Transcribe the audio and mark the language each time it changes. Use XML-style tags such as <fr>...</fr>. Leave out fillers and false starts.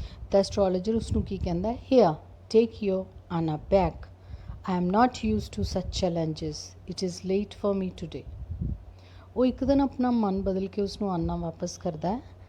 <pa>ਤਾਂ ਐਸਟ੍ਰੋਲੋਜਰ ਉਸਨੂੰ ਕੀ ਕਹਿੰਦਾ?</pa> <en>Here, take your Anna back. I am not used to such challenges. It is late for me today.</en> <pa>ਉਹ ਇੱਕ ਦਿਨ ਆਪਣਾ ਮਨ ਬਦਲ ਕੇ ਉਸਨੂੰ ਆਨਾ ਵਾਪਸ ਕਰਦਾ ਹੈ।</pa>